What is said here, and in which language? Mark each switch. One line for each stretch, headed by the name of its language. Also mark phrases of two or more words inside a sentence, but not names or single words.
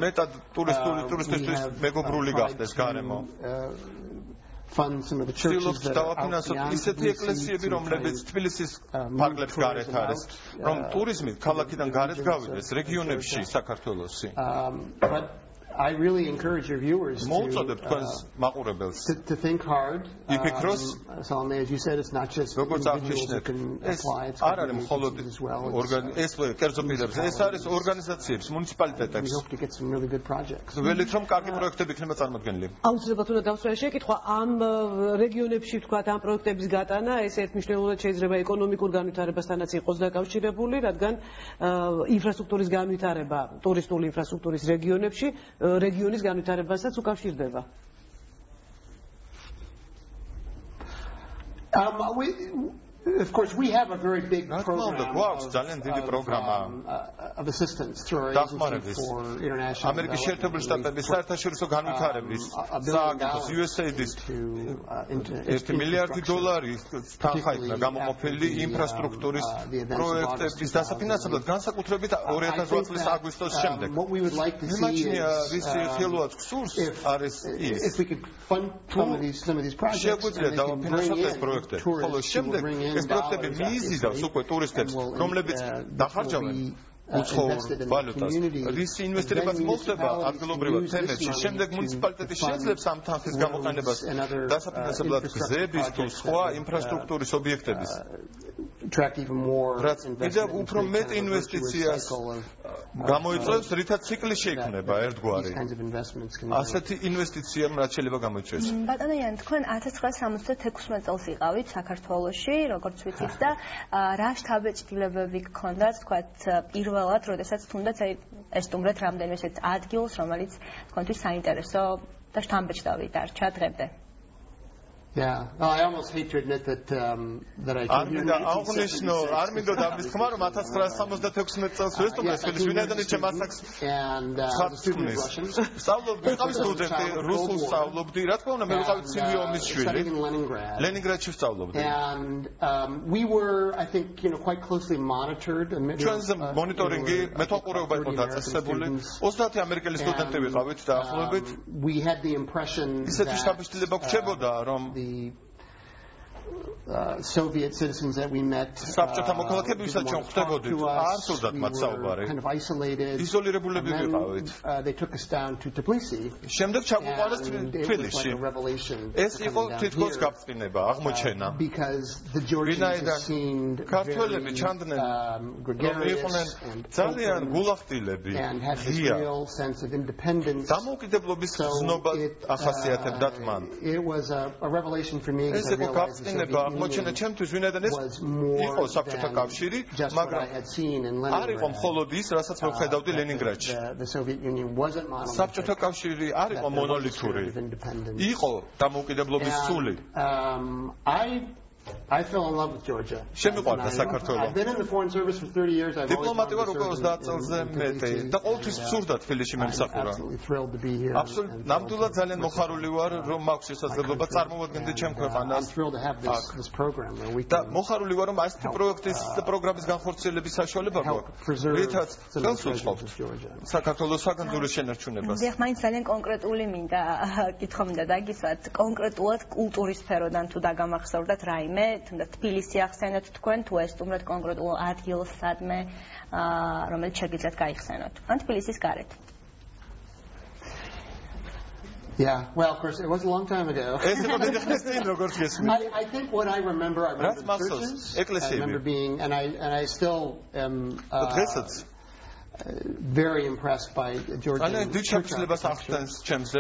English: Fund some of the churches that are out beyond but I really encourage your viewers to think hard. Salome, as you said, it's not just individuals who can apply, it's organizations as well. We hope to get some really good projects.
Georgian: აუცილებლად უნდა დავსვენ შეკითხვა ამ რეგიონებში თქვათ ამ პროექტების გატანა ეს ერთმნიშვნელოვნად შეიძლება ეკონომიკურ განვითარებასთანაც იყოს დაკავშირებული, რადგან ინფრასტრუქტურის განვითარება ტურისტული ინფრასტრუქტურის რეგიონებში რეგიონის განვითარებასაც უკავშირდება.
English: Of course, we have a very big program of assistance through our agency for international development. What we would like to see is if we could fund some of these projects and they can bring in tourists who will bring in
Georgian: ეს პროექტები მიიზიდავს უკვე ტურისტებს, რომლებიც დახარჯავენ უცხოურ ვალუტას. რის ინვესტირებაც მოხდება ადგილობრივად თემებში. შემდეგ მუნიციპალიტეტი შეძლებს ამ თანხის გამოყენებას დასაფინანსებლად გზების თუ სხვა ინფრასტრუქტურის ობიექტების.
English: Attract even more
Georgian: investitsias გამოიწვევს, რითაც ციკლი შეიქმნება ერთგვარი. ასეთი ინვესტიციამ რაც შეიძლება გამოიწვიოს. ბატონო იან, თქვენ 1976 წელს იყავით საქართველოში, როგორც ვიცით და რა შთაბეჭდილებები გქონდათ, თქვათ, პირველად, როდესაც თუნდაც ეს სტუმრეთ რამდენიმე ესეთ ადგილს, რომელიც თქვენთვის საინტერესო და შთამბეჭდავი დარჩა დღემდე.
English: Yeah, well, I almost hate to admit that I came here.
Georgian: Armindo Davis,
English: come on,
Georgian: 1976 წელს ვესტუმრე ხელის ვინაიდან ჩემ ასაკს ხატსკნის. სწავლობდი, ყავს სტუდენტი, რუსულ სწავლობდი, რა თქმა უნდა, მე ვიყავი ცივი ომის შვილი. ლენინგრადში ვსწავლობდი.
English: And we were, I think, quite closely monitored.
Georgian: ჩვენს მონიტორინგი მეთვალყურეობა იყო დაწესებული. 30 ამერიკელი სტუდენტი ვიყავით დაახლოებით.
English: We had the impression
Georgian: ისეთი შთაბეჭდილება გვჭებოდა, რომ
English: Soviet citizens that we met
Georgian: საბჭოთა მოქალაქეები, ვისაც ჩვენ ხვდებოდით, არ სურდათ მათ საუბარი.
English: Kind of isolated.
Georgian: იზოლირებულები ვიყავით.
English: They took us down to Tbilisi.
Georgian: შემდეგ ჩაგვიყვანეს თბილისში. ეს იყო თითქოს გაფრთხილება, აღმოჩენა.
English: Because the Georgians seemed
Georgian: ქართველები ჩანდნენ, იყვნენ ძალიან გულახდილები.
English: And had this real sense of independence.
Georgian: დამოუკიდებლობის გზნობა ახასიათებდათ მან.
English: It was a revelation for me.
Georgian: ეს იყო გაფრთხილება, აღმოჩენა ჩემთვის, ვინაიდან ეს იყო საბჭოთა კავშირი, მაგრამ არ იყო მხოლოდ ის, რასაც მე ვხედავდი ლენინგრადში. საბჭოთა კავშირი არ იყო მონოლითური. იყო დამოუკიდებლობის სული.
English: I fell in love with Georgia.
Georgian: შემიყვარდა საქართველო.
English: I've been in the foreign service for 30 years. I've
Georgian: დიპლომატი ვარ უკვე 30 წელზე მეტი და ყოველთვის ვსურდა თბილისში მემსახურა.
English: Absolutely thrilled to be here.
Georgian: ნამდვილად ძალიან მოხარული ვარ, რომ მაქვს შესაძლებლობა წარმოვადგენდე ჩემ ქვეყანას.
English: I'm thrilled to have this program where we
Georgian: და მოხარული ვარ, რომ ასეთი პროექტის და პროგრამის განხორციელების საშუალება გვაქვს. რითაც ხელს უწყობთ საქართველოს საგანძურის შენარჩუნებას. დიახ, მაინც ძალიან კონკრეტული მინდა კითხვა მინდა დაგისვათ, კონკრეტულად კულტურის სფეროდან თუ დაგამახსოვრდათ რაიმე თუნდაც თბილისი ახსენოთ თქვენ თუ ეს სტუმრად კონკრეტულ ადგილს სადმე რომელიც შეგიძლიათ გაიხსენოთ ან თბილისის გარეთ.
English: Yeah, well, of course, it was a long time ago. I think what I remember churches. I remember being, and I still am very impressed by Georgian church architecture.